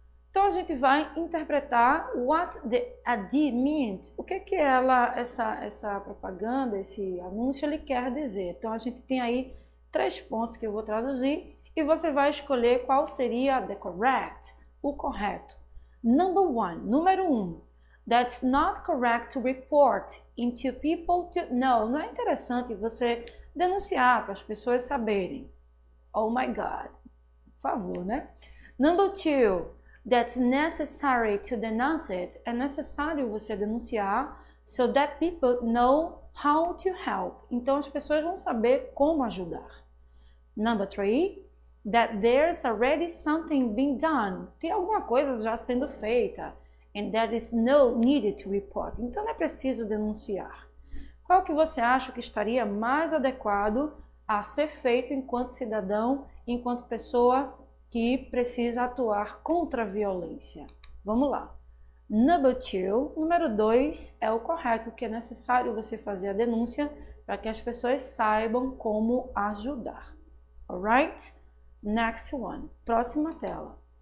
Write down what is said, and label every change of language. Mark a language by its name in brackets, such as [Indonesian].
[Portuguese] Então a gente vai interpretar what the ad means, o que essa propaganda, esse anúncio, ele quer dizer. Então a gente tem aí 3 pontos que eu vou traduzir e você vai escolher qual seria the correct, o correto. [English] Number 1, número 1. That's not correct to report into people to know. [Portuguese] Não é interessante você denunciar para as pessoas saberem. Oh my God. Por favor, né? Number 2. [English] That's necessary to denounce it. É necessário você denunciar so that people know how to help. [Portuguese] Então as pessoas vão saber como ajudar. [English] Number 3, that there's already something being done. [Portuguese] Tem alguma coisa já sendo feita. [English] And that is no needed to report. [Portuguese] Então não é preciso denunciar. Qual que você acha que estaria mais adequado a ser feito enquanto cidadão, enquanto pessoa que precisa atuar contra a violência? Vamos lá. Number 2, número 2 é o correto, que é necessário você fazer a denúncia para que as pessoas saibam como ajudar. Alright? Next one. Próxima tela.